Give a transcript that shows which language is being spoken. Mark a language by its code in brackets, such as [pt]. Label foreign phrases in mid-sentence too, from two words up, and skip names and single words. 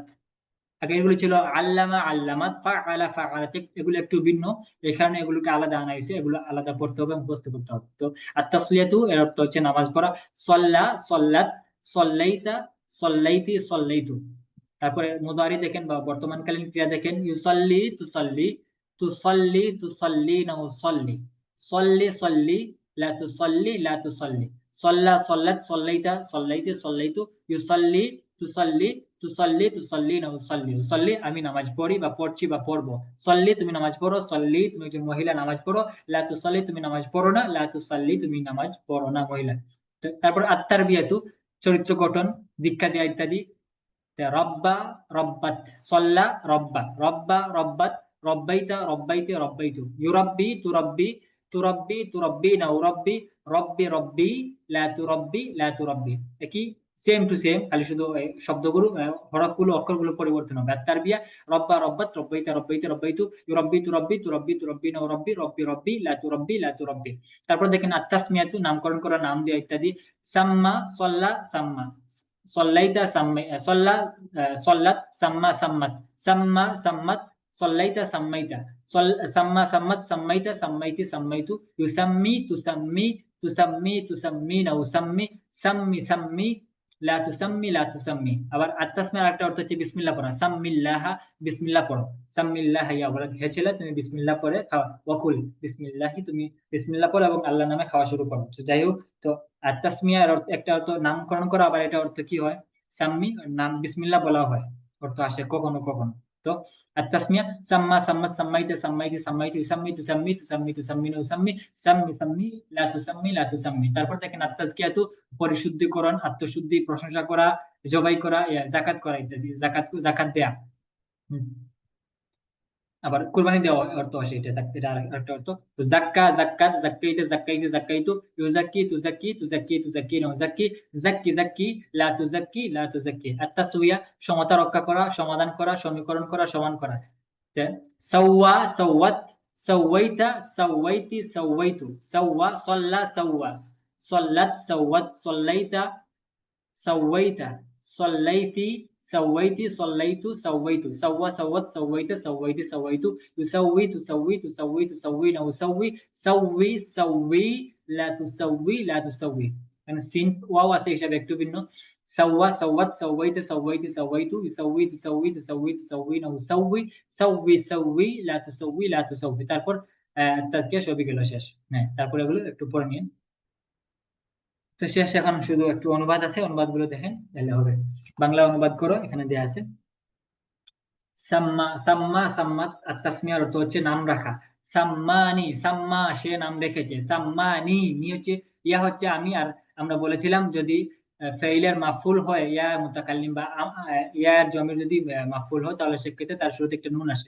[bn] আগে এগুলো ছিল [ar] علّم، علّمت، فعّل، فعّلت, [bn] এগুলো একটু ভিন্ন, এই কারণে এগুলোকে আলাদা আনা হয়েছে, এগুলো আলাদা পড়তে হবে, মুখস্থ করতে হবে। তো at-তাসলিয়াতু এর অর্থ হচ্ছে নামাজ পড়া। [ar] صلّى، صلّت، صلّيتَ، صلّيتِ، صلّيتُ. [bn] তারপরে মুদারি দেখেন বা বর্তমানকালীন ক্রিয়া দেখেন, ইউসাল্লি, [ar] تصلّي، تصلّي، تصلّين، أصلّي، صلِّ، صلّي، لا تصلِّ، لا تصلّي, صلّى، صلّت، صلّيتَ، صلّيتِ، صلّيتُ، يصلّي, تصلّي، تصلّي, تصلّين، أصلّي، أصلّي [bn] আমি নামাজ পড়ি বা পড়ছি বা পড়বো, সল্লি তুমি নামাজ পড়ো, সল্লি তুমি একজন মহিলা নামাজ পড়ো, [ar] لا تصلّي [bn] তুমি নামাজ পড়ো না, [ar] لا تصلّي [bn] তুমি নামাজ পড়ো না, মহিলা। তারপর আত-তারবিয়াতু চরিত্র গঠন, দীক্ষা দেয়া ইত্যাদি। [ar] ربّى، ربّت، صلّى، ربّى، ربّى، ربّت، ربّيتَ، ربّيتِ، ربّيتُ، يربّي، تربّي، تربّي، تربّين، أربّي, ربِّ، ربّي، لا تربِّ، لا تربّي. [bn] একই, [en] same to same, [bn] খালি শুধু শব্দগুলো, হরফগুলো, অক্ষরগুলো পরিবর্তন হবে। [ar] আর تربية ربّى، ربّت، ربّيتَ، ربّيتِ، ربّيتُ، يربّي، تربّي، تربّي، تربّين، أربّي, ربِّ، ربّي، لا تربِّ، لا تربّي. [bn] তারপর দেখেন আত-তাসমিয়াতু নামকরণ করা, নাম দেওয়া ইত্যাদি। [ar] سمّى، صلّى، سمّى، صلّيتَ، سمّي، صلّى، صلّت، سمّى، سمّت، سمّى، سمّت، صلّيتَ، سمّيتَ، سمّى، سمّت، سمّيتَ، سمّيتِ، سمّيتُ، يسمّي، تسمّي، تسمّي، تسمّين، أسمّي، سمِّ، سمّي، لا تسمِّ، لا تسمّي. [bn] আবার আত-তাসমিয়ার আরেকটা অর্থ হচ্ছে বিসমিল্লাহ পড়া। সাম্মিল্লাহা, বিসমিল্লাহ পড়ো। [ar] سمِّ اللهَ يا [bn] বলা, হে ছেলে তুমি বিসমিল্লাহ পড়ে খাও, [ar] وكُلْ بسمِ اللهِ, [bn] তুমি বিসমিল্লাহ পড়ো এবং আল্লাহর নামে খাওয়া শুরু করো। তো যাই হোক, তো আর তাসমিয়ার একটা অর্থ নামকরণ করা, আবার এটা অর্থ কি হয়, সাম্মি, নাম বিসমিল্লাহ বলা হয়, অর্থ আসে কখনো কখনো। [ar] তো আর تسمية سمّى، سمّت، سمّيتِ، سمّيتِ، سمّيتِ، يسمّي، تسمّي، تسمّي، تسمّين، أسمّي، سمِّ، سمّي، لا تسمِّ، لا تسمّي. [bn] তারপর দেখেন আত-তাজকিয়াতু পরিশুদ্ধিকরণ, আত্মশুদ্ধি, প্রশংসা করা, জবাই করা, জাকাত করা ইত্যাদি, জাকাত দেয়া। হুম। আবার কুরবানি দেওয়া অর্থ আসে, এটা আরেকটা অর্থ। তো জাক্কা, [ar] زكّت، زكّيتِ، زكّيتِ، زكّيتُ، يزكّي، تزكّي، تزكّي، تزكّين، أزكّي، زكِّ، زكّي, لا تزكِّ، لا تزكّي. [bn] আত-তাসউইয়া সমতা রক্ষা করা, সমাধান করা, সমীকরণ করা, সমান করা। [ar] سوّى، سوّت، سوّيتَ، سوّيتِ، سوّيتُ، سوّى، صلّى، سوّاس، صلّت، سوّت، صلّيتَ، سوّيتَ، صلّيتِ، سوّيتِ، صلّيتُ، سوّيتُ، سوّى، سوّت، سوّيتَ، سوّيتِ، سوّيتُ، يسوّي، تسوّي، تسوّي، تسوّين، أسوّي، سوِّ، سوّي، لا تسوِّ، لا تسوّي. [bn] মানে সিন ওয়াও আছে হিসাবে একটু ভিন্ন। [ar] سوّى، سوّت، سوّيتَ، سوّيتِ، سوّيتُ، يسوّي، تسوّي، تسوّي، تسوّين، أسوّي، سوِّ، سوّي، لا تسوِّ، لا تسوّي. [bn] তারপর তাজকিয়া সবই গেল শেষ। হ্যাঁ, তারপর এগুলো একটু পড়ে নিন। তো শেষ, এখন শুধু একটু অনুবাদ আছে, অনুবাদ গুলো দেখেন তাহলে হবে। বাংলা অনুবাদ করো, এখানে দেয়া আছে। [ar] سمّى، سمّى، سمّت, [bn] আর তাসমিয়ার অর্থ হচ্ছে নাম রাখা। সাম্মানি, সাম্মা সে নাম রেখেছে, সাম্মানি, নি হচ্ছে ইয়া হচ্ছে আমি, আর আমরা বলেছিলাম যদি ফাইলের মাফুল হয়, [ar] ياء المتكلم [bn] বা ইয়া এর জমির যদি মাফুল হয়, তাহলে সেক্ষেত্রে তার শুরুতে একটা নুন আসে।